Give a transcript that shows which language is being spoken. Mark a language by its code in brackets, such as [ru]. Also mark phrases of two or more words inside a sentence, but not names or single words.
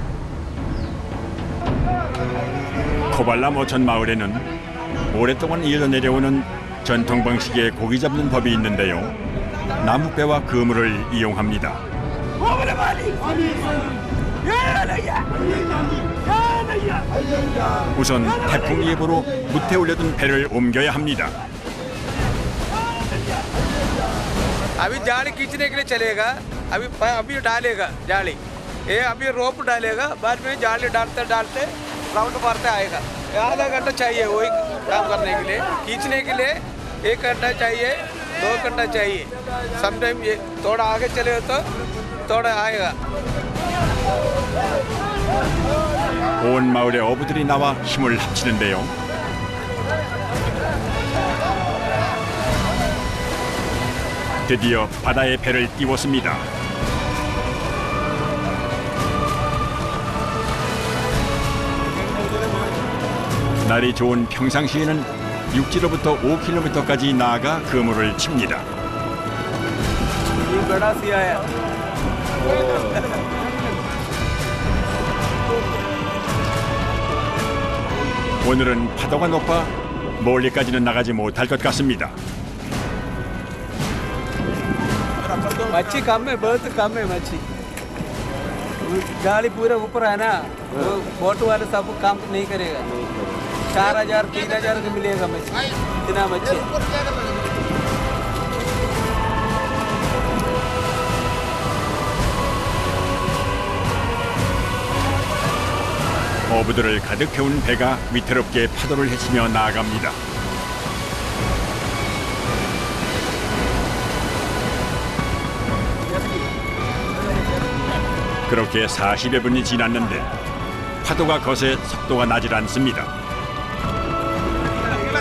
[ko] 코발람 어촌 마을에는 오랫동안 이어져 내려오는 전통 방식의 고기 잡는 법이 있는데요. 나무배와 그물을 이용합니다. 우선 태풍 예보로 무태 올려둔 배를 옮겨야 합니다. [hi] अभी जाली खींचने के लिए चलेगा. अभी डालेगा जाली. ये अभी रोप डालेगा. बाद में जाली डालते डालते राउंड मारते आएगा. आधा घंटा चाहिए वही काम करने के लिए. खींचने के लिए 1 घंटा चाहिए, 2 घंटा चाहिए. समटाइम ये थोड़ा आगे चले तो थोड़ा आएगा. [ko] 온 마을의 어부들이 나와 힘을 합치는데요. 드디어 바다에 배를 띄웠습니다. 날이 좋은 평상시에는 육지로부터 5km까지 나아가 그물을 칩니다. 오늘은 파도가 높아 멀리까지는 나가지 못할 것 같습니다. [hi] मच्छी कम है, बहुत कम है मच्छी. जाली पूरा ऊपर है ना, वो बोट वाले सब काम नहीं करेगा. 4000 3000 का मिलेगा मच्छी. इतना मच्छी. [ko] 어부들을 가득 태운 배가 위태롭게 파도를 헤치며 나아갑니다. 그렇게 40여 분이 지났는데 파도가 거세 속도가 나질 않습니다.